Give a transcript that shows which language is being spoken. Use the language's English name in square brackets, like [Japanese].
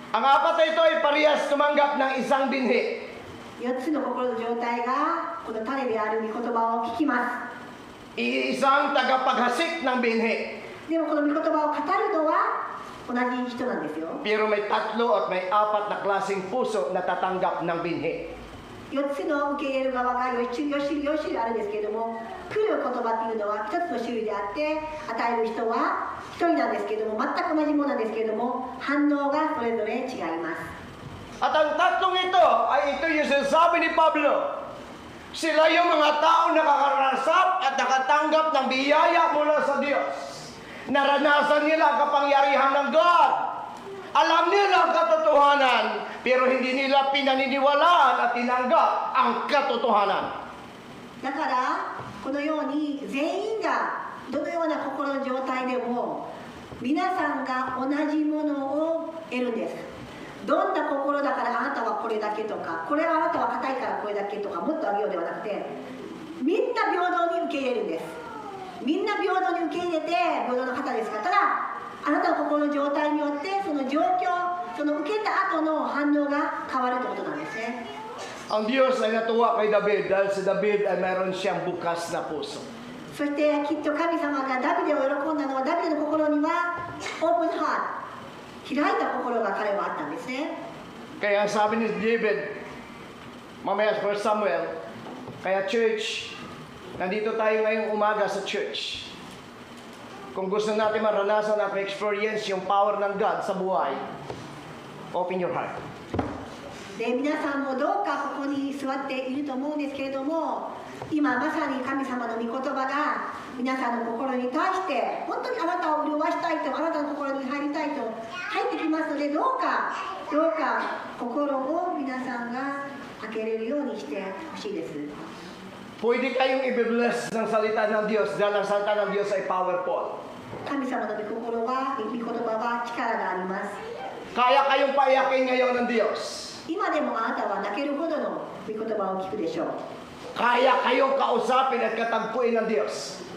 [Filipino] Ang apat na ito ay parehas tumanggap ng isang binhi. [Japanese] 4つの心の状態がこの種である御言葉を聞きま [Filipino] Iisang tagapaghasik ng binhi. [Japanese] す。でもこの御言葉を語るのは同じ人なんですよ。 [Filipino] Pero may 3 at may 4 na klaseng puso na tatanggap ng binhi. [Japanese] 4つの受け入れる側が4種類あるんですけれども、来る言葉っていうのは1つの種類であって、与える人は1人なんですけれども、全く同じものなんですけれども、反応がそれぞれ違います。 [Filipino] At ang tatlong ito ay ito yung sinasabi ni Pablo. Sila yung mga tao nakakarasap at nakatanggap ng biyaya mula sa Diyos. Naranasan nila ang kapangyarihan ng God. Alam nila ang katotohanan, pero hindi nila pinaniniwalaan at tinanggap ang katotohanan. [Japanese] だからこのように全員がどのような心の状態でも皆さんが同じものを得るんです。どんな心だからあなたはこれだけとか、これはあなたは硬いからこれだけとか、もっとあげようではなくて、みんな平等に受け入れるんです。みんな平等に受け入れて平等の方ですから。ただあなたの心の状態によってその状況、その受けた後の反応が変わるということなんですね。 [Filipino] Ang Diyos ay natuwa kay David dahil si David ay mayroon siyang bukas na puso. [Japanese] そしてきっと神様がダビデを喜んだのは、ダビデの心にはオープンハート、開いた心が彼はあったんですね。 [Filipino] Kaya ang sabi ni David, mamaya sa 1 Samuel, kaya church, nandito tayo ngayong umaga sa church. Kung gusto natin maranasan at ma-experience yung power ng God sa buhay, [English] open your heart. [Japanese] で皆さんもどうかここに座っていると思うんですけれども、今まさに神様の御言葉が皆さんの心に対して本当にあなたを潤したいと、あなたの心に入りたいと入ってきますので、どうか心を皆さんが開けれるようにしてほしいです。 [Filipino] Pwede kayong i-bless ng salita ng Diyos dahil ang salita ng Diyos ay powerful. [Japanese] 神様の御言葉は力があります。 [Filipino] Kaya kayong paiyakin ngayon ng Diyos. [Japanese] 今でもあなたは泣けるほどの御言葉を聞くでしょう。 [Filipino] Kaya kayong kausapin at katagpuin ng Diyos.